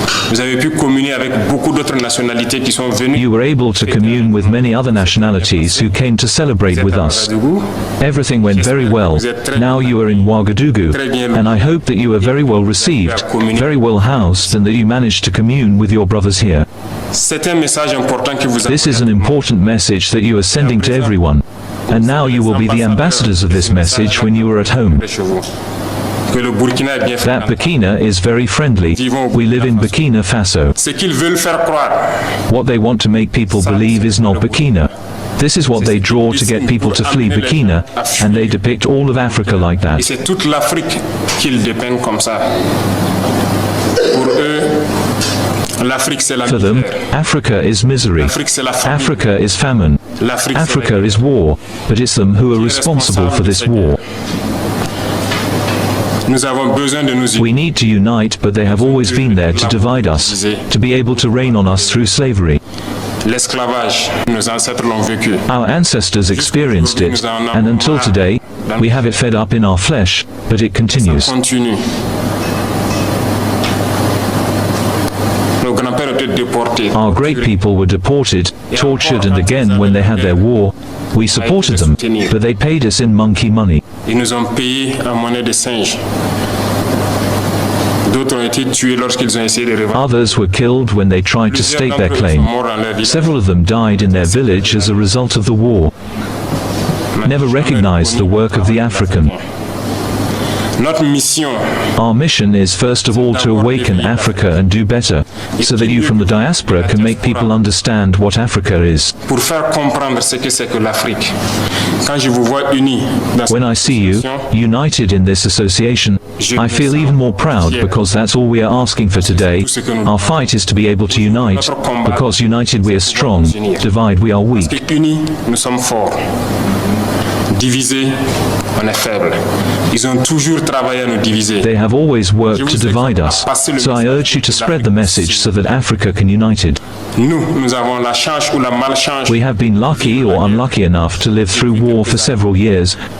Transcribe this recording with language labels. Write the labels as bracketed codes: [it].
[fr] Vous avez pu communier avec beaucoup d'autres nationalités qui sont venues. [en] You were able to commune with many other nationalities who came to celebrate with us. Everything went very well. Now you are in Ouagadougou, and I hope that you are very well received, very well housed, and that you managed to commune with your brothers here. [fr] C'est un message important que vous avez. [en] This is an important message that you are sending to everyone. And now you will be the ambassadors of this message when you are at home. [fr] Que le Burkina est bien fait. [en] That Burkina is very friendly. We live in Burkina Faso. [fr] Ce qu'ils veulent faire croire. [en] What they want to make people believe is not Burkina. This is what they draw to get people to flee Burkina, and they depict all of Africa like [fr] Et [en] that. [fr] c'est toute l'Afrique qu'ils dépeignent comme ça. Pour eux, l'Afrique c'est la [en] For them, [fr] misère. [en] Africa is misery. [fr] L'Afrique c'est la famine. [en] Africa is famine. [fr] L'Afrique [en] Africa is war, but it's them who are responsible for this war. [fr] Nous avons besoin de nous [en] We need to unite, but they have always been there to divide us, to be able to reign on us through slavery. [fr] L'esclavage, nos ancêtres l'ont vécu. [en] Our ancestors experienced it, and until today, we have it fed up in our flesh, but it continues. [fr] Continue. Nos grands-pères étaient déportés. [en] Our great people were deported, tortured, and again when they had their war, we supported them, but they paid us in monkey money. [fr] Ils nous ont payés en monnaie de singe. D'autres ont été tués lorsqu'ils ont essayé de revendiquer. [en] Others were killed when they tried to stake their claim. Several of them died in their village as a result of the war. Never recognized the work of the African. [fr] Notre mission, [en] Our mission is first of all to awaken Africa and do better, so that you from the diaspora can make people understand what Africa is. [fr] pour faire comprendre ce que c'est que l'Afrique. Quand je vous vois unis dans [en] When I see you, united in this association, I feel even more proud because that's all we are asking for today. Our fight is to be able to unite, because united we are strong, divide we are weak. [fr] unis, nous sommes forts. Divisés, on est faible. Ils ont toujours travaillé à nous diviser. [en] They have always worked to divide us, so I urge you to spread the message so that Africa can unite. [fr] Nous avons la chance ou la malchance. [en] We have been lucky or unlucky enough to live through war for several years,